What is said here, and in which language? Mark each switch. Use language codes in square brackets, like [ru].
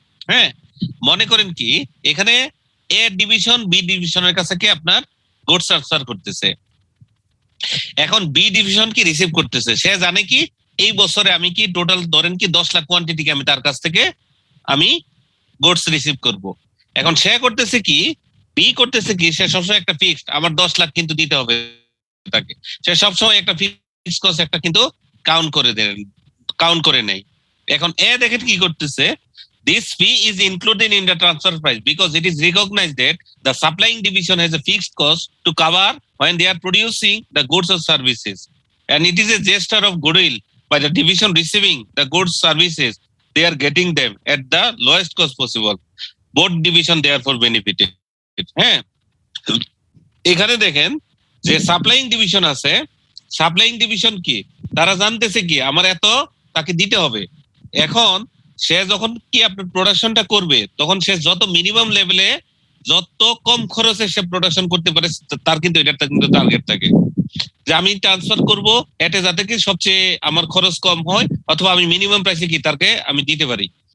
[bn] হ্যাঁ, মনে করেন কি এখানে এ ডিভিশন বি ডিভিশনের কাছে কি আপনার গুডস ট্রান্সফার করতেছে, এখন বি ডিভিশন কি রিসিভ করতেছে, সে জানে কি এই বছরে আমি কি টোটাল ধরেন কি 10 লাখ কোয়ান্টিটিকে আমি তার কাছ থেকে আমি গুডস রিসিভ করব। এখন সে করতেছে কি বি করতেছে কি সে সবসময় একটা ফিক্সড আমার 10 লাখ কিন্তু দিতে হবে তাকে, সে সবসময় একটা ফিক্সড কস্ট একটা কিন্তু কাউন্ট করে নেয়। এখন এ দেখেন কি করতেছে, [en] this fee is included in the transfer price because it is recognized that the supplying division has a fixed cost to cover when they are producing the goods or services, and it is a gesture of goodwill by the division receiving the goods services, they are getting them at the lowest cost possible. Both division therefore benefited. [bn] হ্যাঁ, এখানে দেখেন যে supplying division আছে, supplying division কি তারা জানতেছে কি আমার এত তাকে দিতে হবে। এখন সে যখন কি আপনার প্রোডাকশনটা করবে তখন সে যত মিনিমাম লেভেলে যত কম খরচে সে প্রোডাকশন করতে পারে তার কিন্তু এটা কিন্তু টার্গেট থাকে যে আমি ট্রান্সফার করব এটা যাতে কি সবচেয়ে আমার খরচ কম হয় অথবা আমি মিনিমাম প্রাইসে কি তারকে আমি দিতে পারি।